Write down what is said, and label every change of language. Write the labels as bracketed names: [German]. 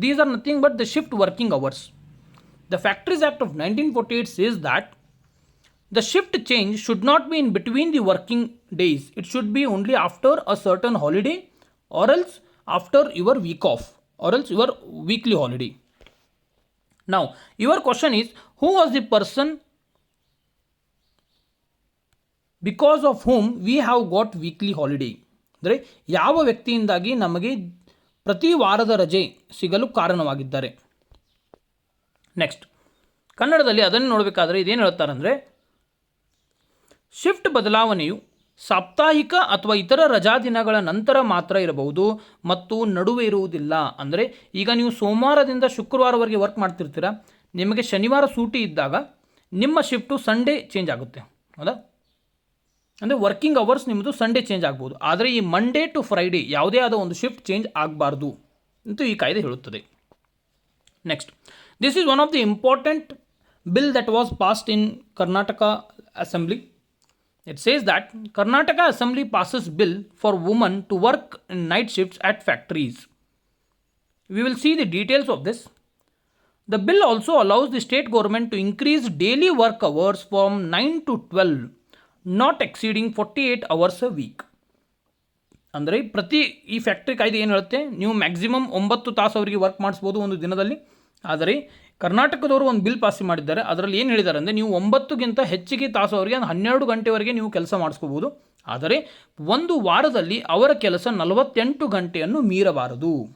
[English] These are nothing but the shift working hours. The Factories Act of 1948 says that the shift change should not be in between the working days. It should be only after a certain holiday, or else after your week off, or else your weekly holiday. Now, your question is, who was the person because of whom we have got weekly holiday? [Kannada] ಅಂದರೆ ಯಾವ ವ್ಯಕ್ತಿಯಿಂದಾಗಿ ನಮಗೆ ಪ್ರತಿ ವಾರದ ರಜೆ ಸಿಗಲು ಕಾರಣವಾಗಿದ್ದಾರೆ? Next, ಕನ್ನಡದಲ್ಲಿ ಅದನ್ನು ನೋಡಬೇಕಾದ್ರೆ ಇದೇನು ಹೇಳ್ತಾರೆ ಅಂದರೆ, ಶಿಫ್ಟ್ ಬದಲಾವಣೆಯು ಸಾಪ್ತಾಹಿಕ ಅಥವಾ ಇತರ ರಜಾ ದಿನಗಳ ನಂತರ ಮಾತ್ರ ಇರಬಹುದು ಮತ್ತು ನಡುವೆ ಇರುವುದಿಲ್ಲ. ಅಂದರೆ ಈಗ ನೀವು ಸೋಮವಾರದಿಂದ ಶುಕ್ರವಾರವರೆಗೆ ವರ್ಕ್ ಮಾಡ್ತಿರ್ತೀರ, ನಿಮಗೆ ಶನಿವಾರ ಸೂಟಿ ಇದ್ದಾಗ ನಿಮ್ಮ ಶಿಫ್ಟು ಸಂಡೇ ಚೇಂಜ್ ಆಗುತ್ತೆ, ಹೌದಾ? ಅಂದರೆ ವರ್ಕಿಂಗ್ ಅವರ್ಸ್ ನಿಮ್ಮದು ಸಂಡೇ ಚೇಂಜ್ ಆಗ್ಬೋದು. ಆದರೆ ಈ [English] Monday to Friday [Kannada] ಯಾವುದೇ ಆದ ಒಂದು ಶಿಫ್ಟ್ ಚೇಂಜ್ ಆಗಬಾರ್ದು ಅಂತ ಈ ಕಾಯ್ದೆ ಹೇಳುತ್ತದೆ. [English] Next, this is one of the important bill that was passed in Karnataka Assembly. It says that Karnataka Assembly passes bill for women to work in night shifts at factories. We will see the details of this. The bill also allows the state government to increase daily work hours from 9 to 12, not exceeding 48 hours a week. [Kannada] ಅಂದರೆ ಈ factory ಕಾಯ್ದೆ ಏನು ಹೇಳುತ್ತೆ, ನೀವು maximum 9 ತಾಸು ಅವರಿಗೆ work ಮಾಡಿಸ್ಬೋದು ಒಂದು ದಿನದಲ್ಲಿ. ಆದರೆ ಕರ್ನಾಟಕದವರು ಒಂದು ಬಿಲ್ ಪಾಸ್ ಮಾಡಿದ್ದಾರೆ, ಅದರಲ್ಲಿ ಏನು ಹೇಳಿದ್ದಾರೆ ಅಂದರೆ, ನೀವು 9ಗಿಂತ ಹೆಚ್ಚಿಗೆ ತಾಸು ಅವರಿಗೆ 12 ಗಂಟೆವರೆಗೆ ನೀವು ಕೆಲಸ ಮಾಡಿಸ್ಕೋಬೋದು. ಆದರೆ ಒಂದು ವಾರದಲ್ಲಿ ಅವರ ಕೆಲಸ 48 ಗಂಟೆಯನ್ನು ಮೀರಬಾರದು.